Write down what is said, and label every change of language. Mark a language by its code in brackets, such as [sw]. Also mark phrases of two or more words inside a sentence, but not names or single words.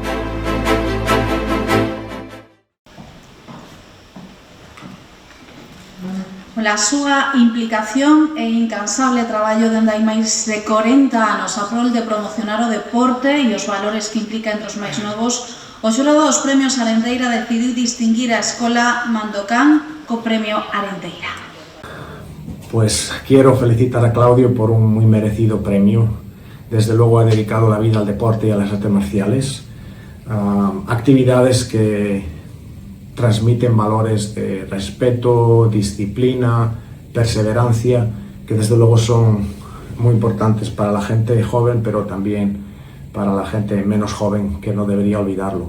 [gl] Pola súa implicación e incansable traballo dende hai máis de 40 anos a prol de promocionar o deporte e os valores que implica entre os máis novos, o xurado dos premios Arenteira decidiu distinguir a Escola Mandocán co premio Arenteira. [es] Pues quiero felicitar a Claudio por un muy merecido premio. Desde luego ha dedicado la vida al deporte y a las artes marciales, actividades que transmiten valores de respeto, disciplina, perseverancia, que desde luego son muy importantes para la gente joven, pero también para la gente menos joven, que no debería olvidarlo.